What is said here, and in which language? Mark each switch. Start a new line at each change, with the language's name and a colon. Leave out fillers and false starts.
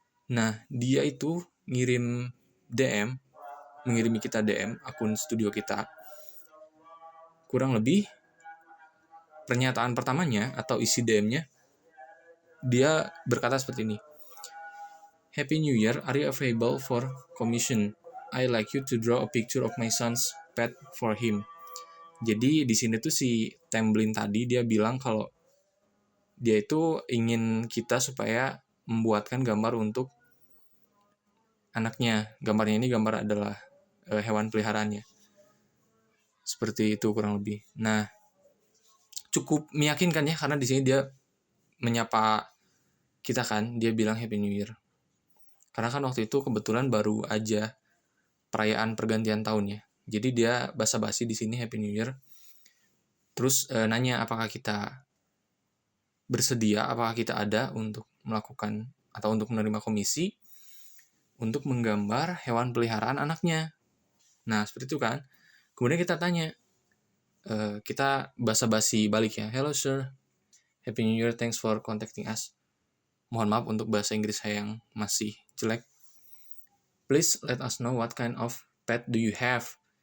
Indonesian: Nah dia itu mengirimi kita DM akun studio kita. Kurang lebih pernyataan pertamanya atau isi DM-nya, dia berkata seperti ini.
English: Happy New Year, are you available for commission? I like you to draw a picture of my son's pet for him.
Indonesian: Jadi di sini tuh si Temblin tadi dia bilang kalau dia itu ingin kita supaya membuatkan gambar untuk anaknya. Gambarnya ini gambar adalah hewan peliharaannya. Seperti itu kurang lebih. Nah, cukup meyakinkan ya karena di sini dia menyapa kita kan, dia bilang Happy New Year. Karena kan waktu itu kebetulan baru aja perayaan pergantian tahun ya. Jadi dia basa-basi di sini Happy New Year. Terus nanya apakah kita bersedia, apakah kita ada untuk melakukan atau untuk menerima komisi untuk menggambar hewan peliharaan anaknya. Nah, seperti itu kan. Kemudian kita tanya, kita basa-basi balik ya.
English: Hello sir, Happy New Year, thanks for contacting us.
Indonesian: Mohon maaf untuk bahasa Inggris saya yang masih jelek.
English: Please let us know what kind of pet do you have.